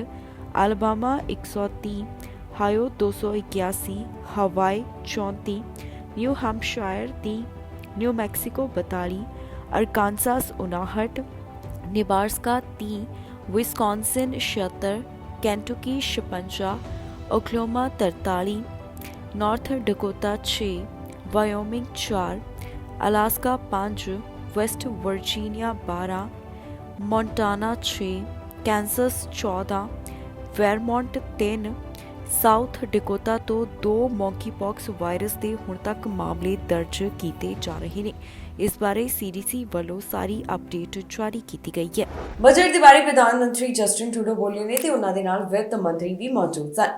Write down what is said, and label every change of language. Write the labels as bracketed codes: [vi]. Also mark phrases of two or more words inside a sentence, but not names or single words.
[pa] अलाबामा 130, हायो 281, हवाई 34, न्यू हैम्पशायर 30, न्यू मैक्सिको 42, अरकानसास 59, नेब्रास्का 30, विस्कॉन्सिन 76, केंटुकी 56, ओक्लाहोमा 43, नॉर्थ डकोटा 6, वायोमिंग 4, अलास्का 5, वेस्ट वर्जीनिया 12, मोंटाना 6, कैंसस 14, वेरमोंट 3, ਸਾਊਥ ਡਕੋਟਾ ਤੋਂ 2 ਮੌਂਕੀਪੌਕਸ ਵਾਇਰਸ ਦੇ ਹੁਣ ਤੱਕ ਮਾਮਲੇ ਦਰਜ ਕੀਤੇ ਜਾ ਰਹੇ ਨੇ। ਇਸ ਬਾਰੇ ਸੀਡੀਸੀ ਵੱਲੋਂ ਸਾਰੀ ਅਪਡੇਟ ਜਾਰੀ ਕੀਤੀ ਗਈ ਹੈ। ਬਜਟ ਦੇ ਬਾਰੇ ਪ੍ਰਧਾਨ ਮੰਤਰੀ ਜਸਟਿਨ ਟਰੂਡੋ ਬੋਲੇ ਨੇ ਤੇ ਉਹਨਾਂ ਦੇ ਨਾਲ ਵਿੱਤ ਮੰਤਰੀ ਵੀ ਮੌਜੂਦ ਸਨ।